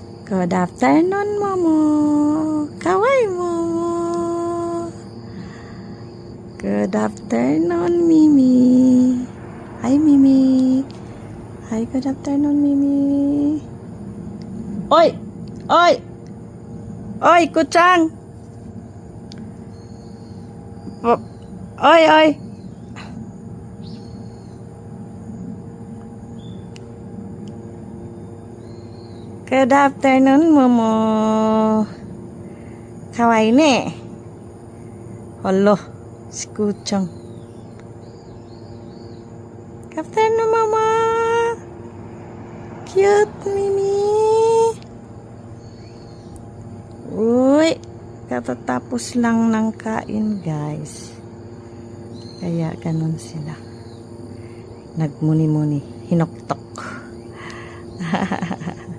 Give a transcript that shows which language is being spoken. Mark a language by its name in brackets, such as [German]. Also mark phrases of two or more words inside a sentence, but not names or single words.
[English] Good afternoon, Momo. Kawaii, Momo. Good afternoon, Mimi. Hi, Mimi. Hi, good afternoon, Mimi. Oy! Oy! Oy, kucang! Oy, oy! Good afternoon, Momo. [Japanese] Kawaii ne. [Filipino] Hello, si kucang. [English] Good afternoon, Mama. Cute, Mimi. [Filipino] Uy, katatapos lang ng kain, guys. Kaya ganun sila. Nagmuni-muni, hinoktok.